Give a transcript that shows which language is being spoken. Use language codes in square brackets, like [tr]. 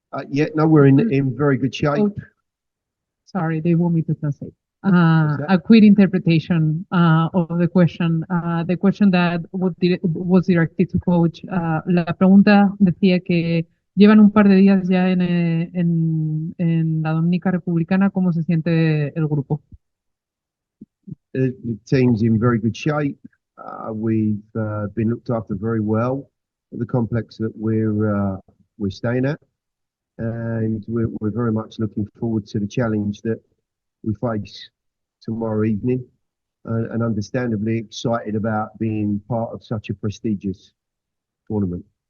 [en] Yeah, no, we're in very good shape. Oh, sorry, they want me to translate. What's that? A quick interpretation of the question. The question that was directed to coach. [es] La pregunta decía que llevan un par de días ya en la Dominica Republicana. ¿Cómo se siente el grupo? [en] The team's in very good shape. We've been looked after very well at the complex that we're staying at, and we're very much looking forward to the challenge that we face tomorrow evening, and understandably excited about being part of such a prestigious tournament.